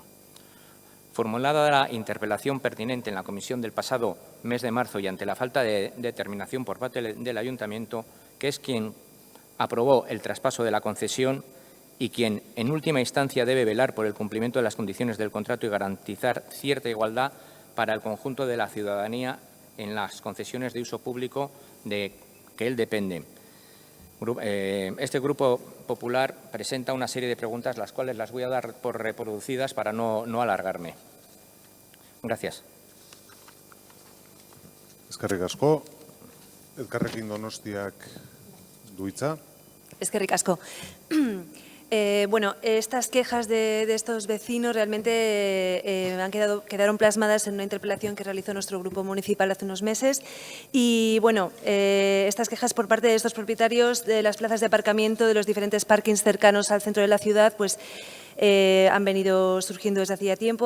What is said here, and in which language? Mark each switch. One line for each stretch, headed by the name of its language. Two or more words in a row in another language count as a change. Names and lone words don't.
Spanish: Formulada la interpelación pertinente en la comisión del pasado mes de marzo y ante la falta de determinación por parte del Ayuntamiento, que es quien aprobó el traspaso de la concesión y quien en última instancia debe velar por el cumplimiento de las condiciones del contrato y garantizar cierta igualdad para el conjunto de la ciudadanía en las concesiones de uso público de que él depende. Este Grupo Popular presenta una serie de preguntas, las cuales las voy a dar por reproducidas para no alargarme. Gracias.
Basque: Eskerrik asko. Elkarrekin Donostiak du hitza. Eskerrik asko.
Spanish: Bueno, estas quejas de estos vecinos realmente quedaron plasmadas en una interpelación que realizó nuestro grupo municipal hace unos meses y, bueno, estas quejas por parte de estos propietarios de las plazas de aparcamiento de los diferentes parkings cercanos al centro de la ciudad, pues han venido surgiendo desde hacía tiempo.